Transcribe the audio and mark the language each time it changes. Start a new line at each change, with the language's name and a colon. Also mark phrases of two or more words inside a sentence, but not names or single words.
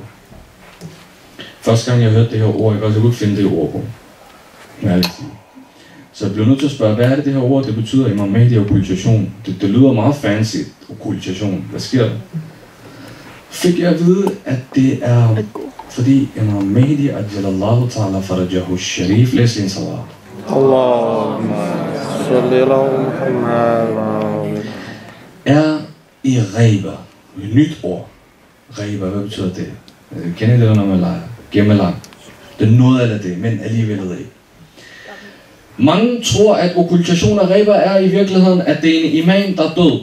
Danish: Første gang jeg hørte det her ord, jeg kunne ikke finde det ord på. Så jeg blev nødt til at spørge, hvad er det her ord, det betyder i Imam Mahdi okkultation? Det lyder meget fancy, okkultation. Hvad sker der? Fik jeg at vide, at det er fordi Imam Mahdi
Arabic: عجل الله تعالى فرجه الشريف,
Danish: læs en salat. Er i ghaiba. Et nyt ord. Ghaiba, hvad betyder det? Kender I det, når man leger? Gemmelang. Det er noget af det, men alligevel ikke. Mange tror, at okkultation af ghaiba er i virkeligheden, at det er en imam, der er død.